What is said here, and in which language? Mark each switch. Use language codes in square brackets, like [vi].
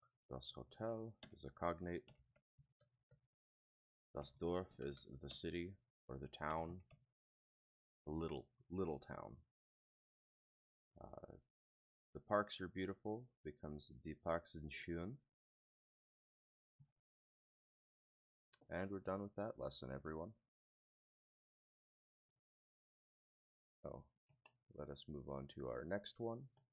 [de] Das Hotel [en] is a cognate. [de] Das Dorf [en] is the city or the town. A little town. The parks are beautiful. Becomes [de] die Parks sind schön. [en] And we're done with that lesson, everyone. So let us move on to our next one.